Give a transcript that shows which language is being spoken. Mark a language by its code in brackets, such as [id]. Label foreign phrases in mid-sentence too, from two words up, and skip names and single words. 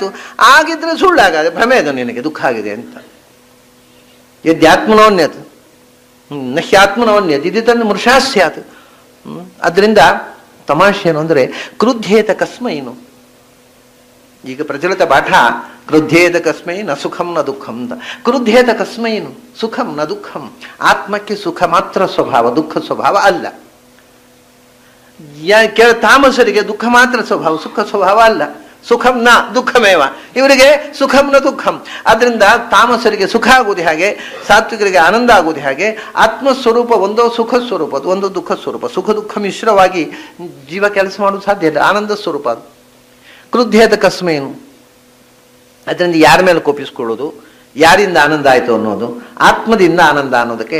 [kn] ಆಗಿದ್ರೆ ಸುಳ್ಳಾಗಾದೆ, ಭ್ರಮೆ ಅದು ನಿನಗೆ ದುಃಖ ಆಗಿದೆ ಅಂತ. [sa] ಯದ್ಯಾತ್ಮನೋನ್ಯತ್ ನಹ್ಯಾತ್ಮನೋನ್ಯತ್ ಇದು ತನ್ನ ಮೃಷಾ ಸ್ಯಾತ್. [kn] ಅದರಿಂದ ತಮಾಷೆ ಏನು ಅಂದರೆ [sa] ಕ್ರುದ್ಧೇತ ಕಸ್ಮೈನು. [kn] ಈಗ ಪ್ರಚಲಿತ ಪಾಠ [sa] ಕ್ರುದ್ಧೇತ ಕಸ್ಮೈ ನ ಸುಖಂ ನ ದುಃಖಂ ಅಂತ. ಕ್ರುದ್ಧೇತ ಕಸ್ಮೈನು ಸುಖಂ ನ ದುಃಖಂ. [kn] ಆತ್ಮಕ್ಕೆ ಸುಖ ಮಾತ್ರ ಸ್ವಭಾವ, ದುಃಖ ಸ್ವಭಾವ ಅಲ್ಲ. ತಾಮಸರಿಗೆ ದುಃಖ ಮಾತ್ರ ಸ್ವಭಾವ, ಸುಖ ಸ್ವಭಾವ ಅಲ್ಲ. [sa] ಸುಖಂ ನ ದುಃಖಮೇವ, ಇವರಿಗೆ ಸುಖಂ ನ ದುಃಖಂ. [kn] ಆದ್ರಿಂದ ತಾಮಸರಿಗೆ ಸುಖ ಆಗುವುದು ಹಾಗೆ, ಸಾತ್ವಿಕರಿಗೆ ಆನಂದ ಆಗುವುದು ಹಾಗೆ. ಆತ್ಮಸ್ವರೂಪ ಒಂದೋ ಸುಖ ಸ್ವರೂಪ, ಅದು ಒಂದು ದುಃಖ ಸ್ವರೂಪ. ಸುಖ ದುಃಖ ಮಿಶ್ರವಾಗಿ ಜೀವ ಕೆಲಸ ಮಾಡೋದು ಸಾಧ್ಯ ಇಲ್ಲ. ಆನಂದ ಸ್ವರೂಪ ಅದು. [sa] ಕ್ರುದ್ಧೇತ ಕಸ್ಮೇನು, [kn] ಅದರಿಂದ ಯಾರ ಮೇಲೆ ಕೋಪಿಸ್ಕೊಳ್ಳೋದು, ಯಾರಿಂದ ಆನಂದ ಆಯಿತು ಅನ್ನೋದು, ಆತ್ಮದಿಂದ ಆನಂದ ಅನ್ನೋದಕ್ಕೆ.